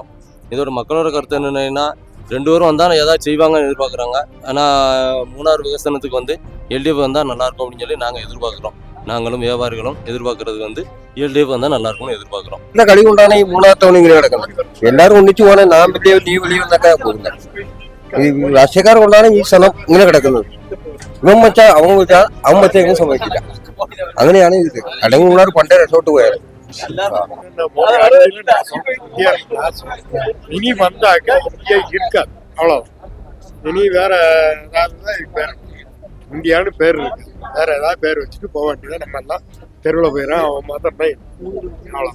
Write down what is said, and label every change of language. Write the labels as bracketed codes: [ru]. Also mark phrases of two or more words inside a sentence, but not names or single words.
[ta] இதோட மக்களோட கருத்து என்னென்னா 2 பேரும் வந்தால் ஏதாவது செய்வாங்கன்னு எதிர்பார்க்குறாங்க. ஆனால் மூணாறு விகசனத்துக்கு வந்து எல்டிஎஃப் வந்தால் நல்லாயிருக்கும் அப்படின்னு சொல்லி நாங்கள் எதிர்பார்க்குறோம். நாங்களும் வியாபாரிகளும் எதிர்பார்க்கறது வந்து எல்டிஎஃப் வந்தால் நல்லாயிருக்கும்னு எதிர்பார்க்குறோம். இந்த கழிவு உண்டான மூணாவது டவுன் இங்கே கிடக்கணும். எல்லாரும் ஒன்றிச்சு போன நான் நீ வெளியே வந்தாக்கா போகுங்க. [ml] இது ராഷ്ട്രീയക്കാർ കൊണ്ടാണ് ഈ സ്ഥലം ഇങ്ങനെ കിടക്കുന്നത്. ഇവൻ വെച്ചാ അവൻ വെച്ചാൽ അവൻ വെച്ചാൽ എങ്ങനെ സമ്മതിക്കില്ല. അങ്ങനെയാണ് ഇത്. അല്ലെങ്കിൽ മൂന്നാർ പണ്ടേ റിസോർട്ട് പോയത്. [ta] இனி வந்தாக்க இங்கே இருக்காது, அவ்வளோ. இனி வேற ஏதாவது இந்தியான்னு பேர் இருக்கு, வேற ஏதாவது பேர் வச்சுட்டு போக வேண்டியதான். நம்ம எல்லாம் தெருவில் போயிடும், அவன் மாத்திரம் தான் அவ்வளோ.